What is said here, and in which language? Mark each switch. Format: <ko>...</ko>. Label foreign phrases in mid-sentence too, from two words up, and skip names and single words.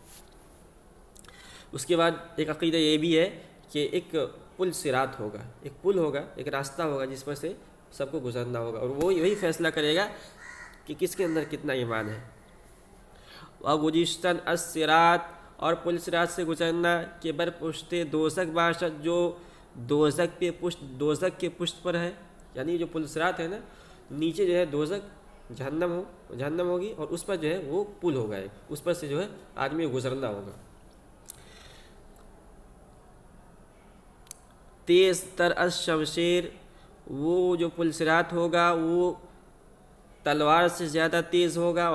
<ur>اس کے بعد ایک عقیدہ یہ بھی ہے کہ ایک پل صراط ہوگا، ایک پل ہوگا، ایک راستہ ہوگا جس پر سے سب کو گزرنا ہوگا، اور وہ یہی فیصلہ کرے گا کہ کس کے اندر کتنا ایمان ہے.</ur> <fa>وَگُجِشْتَنْ الصِّرَاط،</fa> <ur>اور پل صراط سے گزرنا</ur> <fa>کہ بر پشت دوزخ باشد،</fa> <ur>جو دوزخ کے پشت پر ہے، یعنی جو پل صراط ہے نا، نیچے جو ہے دوزخ جہنم ہوگی اور اس پر جو ہے وہ پل ہوگا، اس پر سے جو ہے آدمی گزرنا ہوگا.</ur> <fa>تیز تر از شمشیر،</fa> <ur>وہ جو پل صراط ہوگا وہ تلوار سے زیادہ تیز ہوگا.</ur>